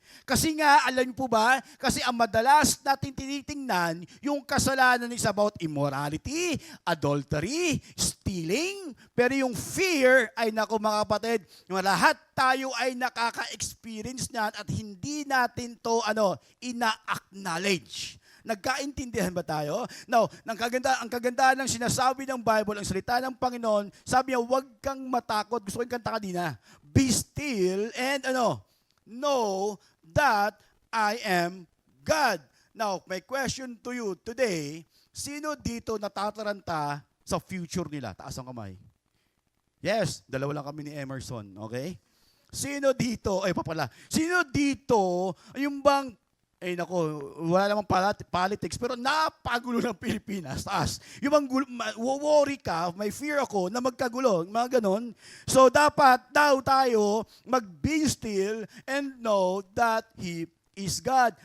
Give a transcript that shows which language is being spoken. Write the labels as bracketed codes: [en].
[tl] Kasi nga, alam niyo po ba, kasi ang madalas natin tinitingnan, yung kasalanan is about immorality, adultery, stealing, pero yung fear ay naku mga kapatid, lahat tayo ay nakaka-experience niyan at hindi natin to ina-acknowledge. Nagkaintindihan ba tayo? Now, ang kagandahan ng sinasabi ng Bible, ang salita ng Panginoon, sabi niya, huwag kang matakot. Gusto ko yung kanta kanina. [en] Be still and know that I am God. Now, my question to you today, [tl] sino dito natataranta sa future nila? Taas ang kamay. Yes, dalawa lang kami ni Emerson, okay? Sino dito, sino dito, yung bang, wala namang politics, pero napagulo ng Pilipinas, taas. Yung bang worry ka, may fear ako na magkagulo, mga ganon. So, dapat daw tayo mag-be still and know that He is God.